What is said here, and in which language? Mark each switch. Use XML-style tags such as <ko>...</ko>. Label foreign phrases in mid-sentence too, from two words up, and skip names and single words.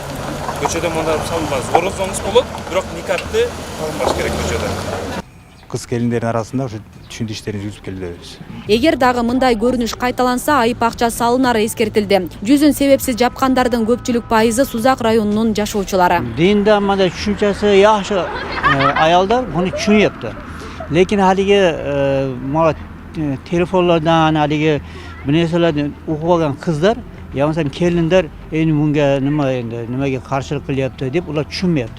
<ky>Көчөдө мондар салынбайбыз. Орозоңуз болот, бирок никапты салынбаш керек көчөдө. Кыз-келиндердин арасында ушу түшүндүрүү иштерин жүргүзүп келебиз. Эгер дагы мындай көрүнүш кайталанса, айып акча салынары эскертилди. Жүзүн себепсиз жапкандардын көпчүлүк пайызы Сузак районунун жашоочулары.</ky> <uz>Dinda mana tushunchasi yaxshi ayollar buni tushunyapti. Lekin haligi mana telefonlardan haligi bu narsalarni o'qib olgan qizlar, yo masalan kelinlar endi bunga nimaga qarshilik qilyapti deb ular tushunmayapti.</uz>